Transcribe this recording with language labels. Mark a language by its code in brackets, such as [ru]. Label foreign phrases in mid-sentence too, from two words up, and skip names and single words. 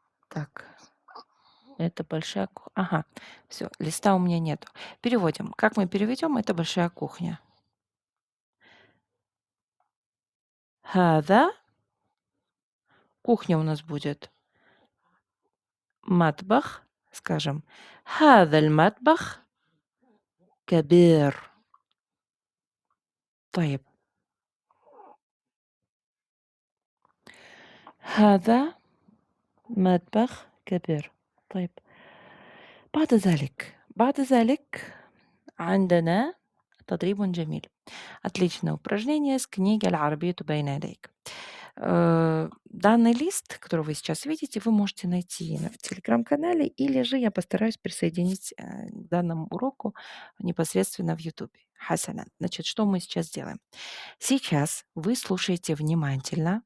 [ru] Так, это большая Ага, все, листа у меня нету. Переводим. Как мы переведем? Это большая кухня. هذا кухня у нас будет مطبخ. Скажем: [ar] هذا المطبخ كبير. طيب. هذا مطبخ كبير. طيب. بعد ذلك عندنا تدريب جميل. [ru] Отличное упражнение с книги "العربية بين يديك". Данный лист, который вы сейчас видите, вы можете найти в телеграм-канале, или же я постараюсь присоединить к данному уроку непосредственно в YouTube. Хасана. Значит, что мы сейчас делаем? Сейчас вы слушаете внимательно.